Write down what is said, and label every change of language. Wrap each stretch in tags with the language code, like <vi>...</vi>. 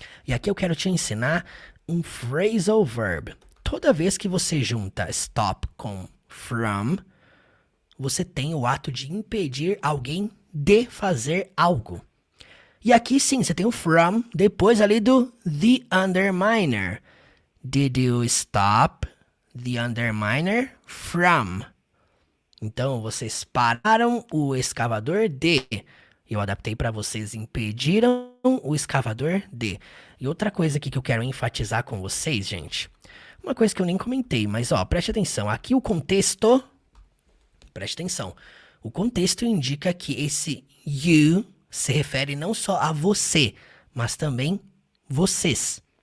<pt>E aqui eu quero te ensinar um phrasal verb. Toda vez que você junta stop com from, você tem o ato de impedir alguém de fazer algo. E aqui sim, você tem o from, depois ali do the underminer.</pt> <en>Did you stop the underminer from?</en> <pt>Então, vocês pararam o escavador de. Eu adaptei para vocês impediram o escavador de. E outra coisa aqui que eu quero enfatizar com vocês, gente. Uma coisa que eu nem comentei, mas ó, preste atenção. Aqui o contexto. Preste atenção. O contexto indica que esse you se refere não só a você, mas também vocês.</pt>